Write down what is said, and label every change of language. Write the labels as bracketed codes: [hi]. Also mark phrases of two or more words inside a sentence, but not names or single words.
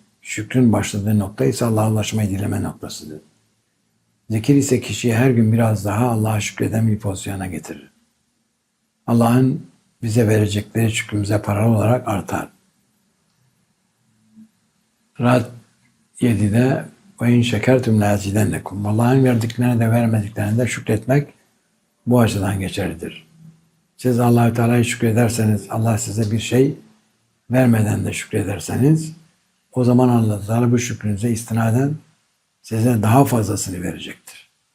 [tr] Şükrün başladığı nokta ise Allah'a ulaşmayı dileme noktasıdır. Zikir ise kişiyi her gün biraz daha Allah'a şükreden bir pozisyona getirir. Allah'ın bize verecekleri şükrümüze paralı olarak artar. [ar] Rad 7'de وَإِنْ شَكَرْتُمْ لَأَزِيدَنَّكُمْ. [tr] Allah'ın verdiklerine de vermediklerine de şükretmek bu açıdan geçerlidir. Siz Allah-u Teala'ya şükrederseniz, Allah size bir şey vermeden de şükrederseniz, o zaman Allah Teala bu şükrünüze istinaden size daha fazlasını verecektir.